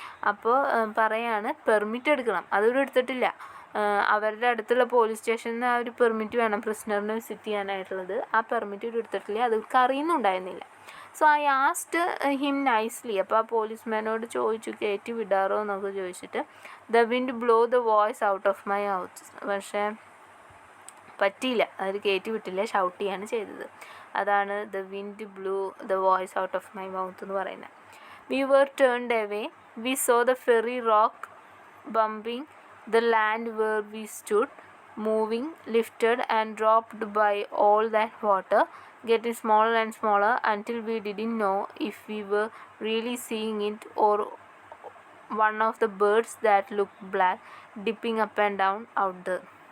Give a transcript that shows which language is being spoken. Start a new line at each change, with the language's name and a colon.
Malayalam: അപ്പോൾ പറയാണ് പെർമിറ്റ് എടുക്കണം. അതിവിടെ എടുത്തിട്ടില്ല. അവരുടെ അടുത്തുള്ള പോലീസ് സ്റ്റേഷനിൽ നിന്ന് ആ ഒരു പെർമിറ്റ് വേണം പ്രിസണറിനെ വിസിറ്റ് ചെയ്യാനായിട്ടുള്ളത്. ആ പെർമിറ്റ് ഇവിടെ എടുത്തിട്ടില്ല. അത് അറിയുന്നുണ്ടായിരുന്നില്ല.
English: So I asked him nicely.
Malayalam: അപ്പോൾ ആ പോലീസ്മാനോട് ചോദിച്ചു കയറ്റി വിടാറോ എന്നൊക്കെ ചോദിച്ചിട്ട്.
English: The wind blow the voice out of my mouth.
Malayalam: പക്ഷേ പറ്റിയില്ല, അത് കയറ്റി വിട്ടില്ല, ഷൗട്ട് ചെയ്യാണ് ചെയ്തത്. അതാണ്
English: the wind blew the voice out of my mouth
Malayalam: എന്ന് പറയുന്നത്.
English: We were turned away. We saw the ferry rock bumping the land where we stood, moving, lifted and dropped by all that water, getting smaller and smaller until we didn't know if we were really seeing it or one of the birds that looked black dipping up and down out there.